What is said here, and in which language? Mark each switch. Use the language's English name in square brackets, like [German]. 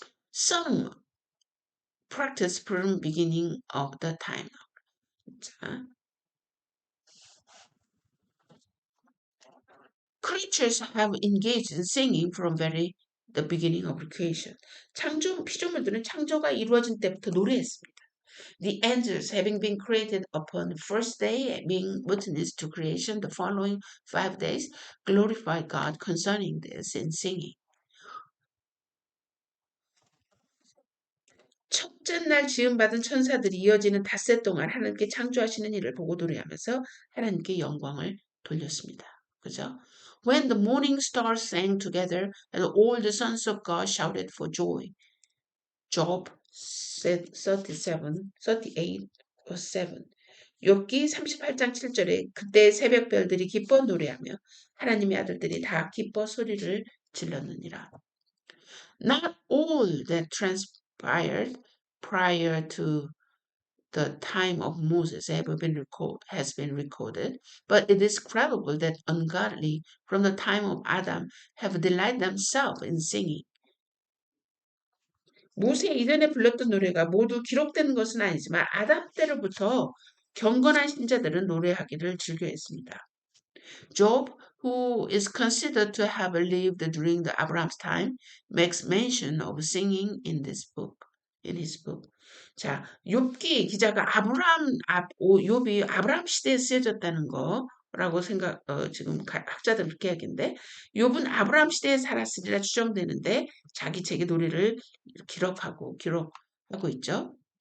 [English] Some practice from beginning of the time. 자, creatures have engaged in singing from very the beginning of creation. [Korean] 피조물들은 창조가 이루어진 때부터 노래했습니다. [English] The angels, having been created upon the first day, being witness to creation the following 5 days, glorified God concerning this in singing. [Korean] 첫째 날 지음받은 천사들이 이어지는 닷새 동안 하나님께 창조하시는 일을 보고 노래하면서 하나님께 영광을 돌렸습니다. 그죠? [English] When the morning stars sang together and all the sons of God shouted for joy. Job 37, 38, 7. [Korean] 욥기 38장 7절에 그때 새벽별들이 기뻐 노래하며 하나님의 아들들이 다 기뻐 소리를 질렀느니라. [English] Not all that transpired prior to the time of Moses has been recorded, but it is credible that ungodly from the time of Adam have delighted themselves in singing. [Korean] 모세 이전에 불렀던 노래가 모두 기록된 것은 아니지만 아담 때로부터 경건한 신자들은 노래하기를 즐겨했습니다. [English] Job, who is considered to have lived during the Abraham's time, makes mention of singing in his book. [Korean] 자, 욥기 기자가 욥이 아브라함 시대에 쓰여졌다는 거라고 지금 학자들은 그렇게 하겠는데, 욥은 아브라함 시대에 살았으리라 추정되는데, 자기 책의 노래를 기록하고 있죠.